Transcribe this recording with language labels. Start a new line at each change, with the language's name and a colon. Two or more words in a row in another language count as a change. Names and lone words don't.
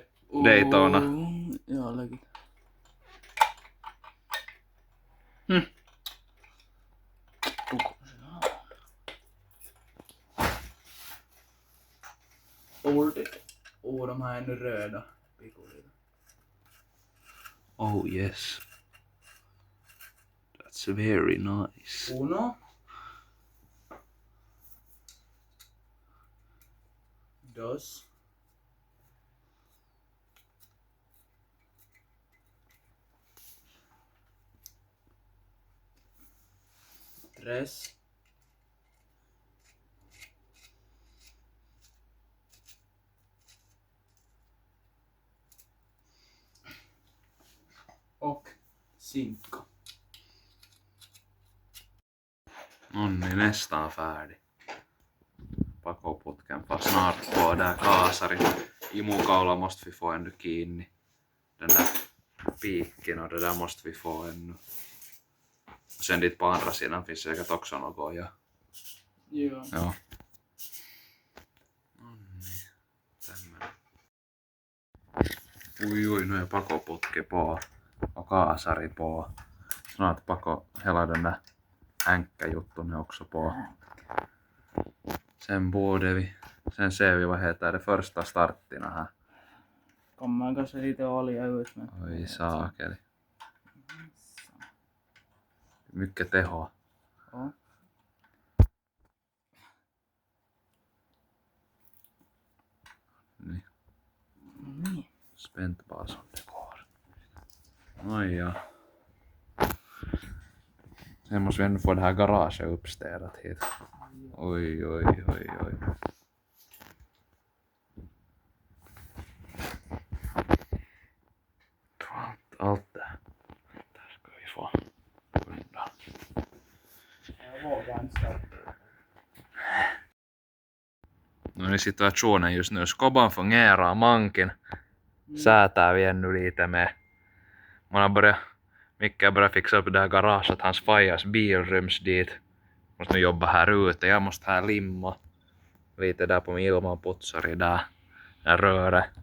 Swedish: Daytona.
Finnish: Joo, läkin.
Swedish: De här är nu röda.
English: Oh yes. That's very nice.
Spanish: Uno. Dos. Tres.
Swedish: Och cinco.
Finnish: On niin
Swedish: nästan färdig. Pakoputken fast snart på där kaasari. Imukaula måste vi få ännu kiinni. Den där piikken och det där måste vi få ännu. Och sen dit på andra sidan finns säkert också något ja.
Finnish: Joo. Joo. Nonni. Tämmönen. Ui,
Swedish: nu är pakoputki på. Och kaasari på. Snart pako hela den där änkkäjutton är också på. Sen borde vi. Sen ser vi vad heter det första starttina här. Kommer se lite olja ut men...
Finnish: Oi saakeli. Mycket tehoa. Ja. Niin. Niin.
Swedish: Spänt bara som det går. Oj ja. Sen måste vi ändå få det här garaget uppstädat hit. Oj. Allt där. Där ska vi få undan. Jag vågar inte starta.
Finnish: No niin
Swedish: situationen just nu. Skoban fungerar, manken säätää vi ännu lite med. Micke har börjat fixa upp det här garaget, hans fajas bil ryms dit. Måste nu jobba här ute, jag måste här limma lite där på min ilmanputsari där röret.